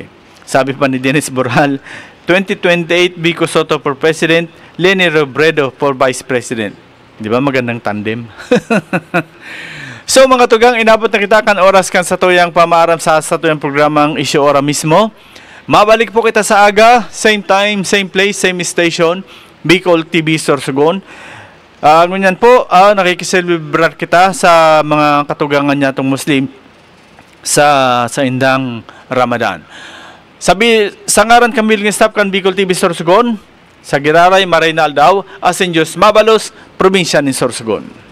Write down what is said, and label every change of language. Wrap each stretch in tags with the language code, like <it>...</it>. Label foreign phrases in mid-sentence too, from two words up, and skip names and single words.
<tl>Sabi pa ni Dennis Boral, 2028 Vico Soto</tl> <en>for President,</en> <tl>Leni Robredo</tl> <en>for Vice President.</en> <tl>Di ba magandang tandem?</tl> <bik>So mga tugang, inabot na kita kan oras kan sa tuyang pamaaram sa tuyang programang Isyu Ora mismo. Mabalik po kita sa aga,</bik> <en>same time, same place, same station, Bicol TV Sorsogon.</en> <bik>Ngunyan po, nakikiselebrar kita sa mga katugangan niya itong Muslim sa indang Ramadan. Sabi, sa ngaran kami ng staff kan Bicol TV Sorsogon, sa Giraray, Marinal daw, asin Diyos Mabalos, probinsya ni Sorsogon.</bik>